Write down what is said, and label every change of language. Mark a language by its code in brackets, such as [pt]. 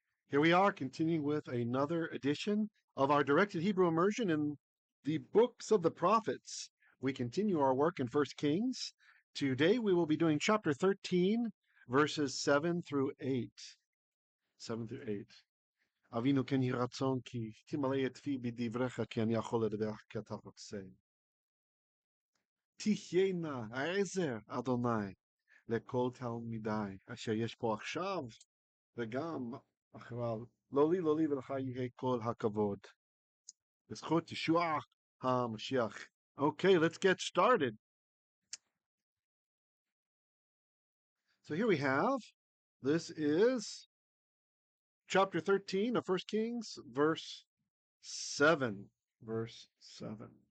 [en] Here we are continuing with another edition of our directed Hebrew immersion in the books of the prophets. We continue our work in 1 Kings. Today we will be doing chapter 13, verses 7 through 8. 7 through 8. [he] Avinu ken יהי רצון כי תמלא את פי בדבריך כי אני יכול לדבר כי אתה רוצה. תהיינה העזר אדוני לכל תלמידי אשר יש פה עכשיו וגם אחריו. לא לי ולך יהיה כל הכבוד. בזכות ישוע HaMashiach. [en] Okay, let's get started. So here we have, this is chapter 13 of 1 Kings, verse 7. Verse 7.